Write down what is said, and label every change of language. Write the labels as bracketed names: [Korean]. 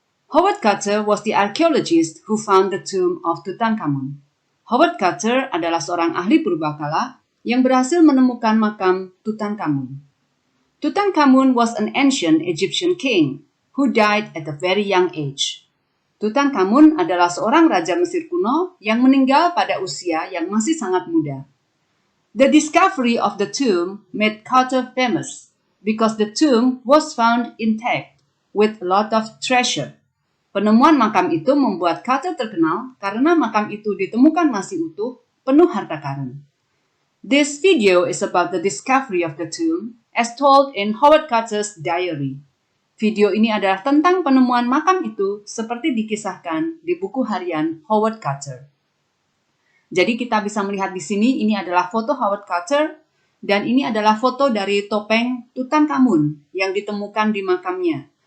[English] Howard Carter was the archaeologist who found the tomb of Tutankhamun. [Indonesian] Howard Carter adalah seorang ahli purbakala yang berhasil menemukan makam Tutankhamun. [English] Tutankhamun was an ancient Egyptian king who died at a very young age. [Indonesian] Tutankhamun adalah seorang raja Mesir kuno yang meninggal pada usia yang masih sangat muda. [English] The discovery of the tomb made Carter famous because the tomb was found intact with a lot of treasure. [Indonesian] Penemuan makam itu membuat Carter terkenal karena makam itu ditemukan masih utuh, penuh harta karun. [English] This video is about the discovery of the tomb as told in Howard Carter's diary. [Indonesian] Video ini adalah tentang penemuan makam itu seperti dikisahkan di buku harian Howard Carter. Jadi kita bisa melihat di sini ini adalah foto Howard Carter dan ini adalah foto dari topeng Tutankhamun yang ditemukan di makamnya.